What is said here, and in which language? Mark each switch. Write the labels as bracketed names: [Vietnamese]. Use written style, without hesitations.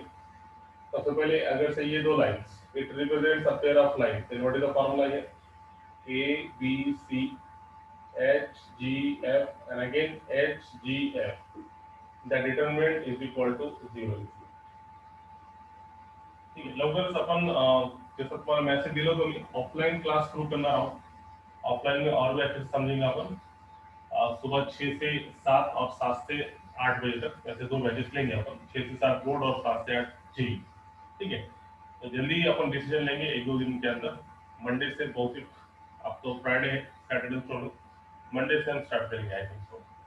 [Hindi] सबसे पहले अगर से ये दो lines [English] It represents a pair of line, then what is the formula here, A B C H G F and again H G F, the determinant is equal to 0। [Hindi] ठीक है, [Marathi] लवकरच आपण जसं तुम्हाला मेसेज दिलं होतं मी ऑफलाइन क्लास सुरू करणार आहोत। [Hindi] ऑफलाइन में और भी अच्छे से समझेंगे अपन। सुबह 6 से 7 और 7 से 8 बजे तक, ऐसे दो बैचेस लेंगे अपन, 6 से 7 बोर्ड और 7 से 8 जी। ठीक है, तो जल्दी अपन डिसीजन लेंगे एक दो दिन के अंदर। मंडे से भौतिक, अब तो फ्राइडे है, सैटरडे छोड़ो, मंडे से हम स्टार्ट करेंगे [English] I think so.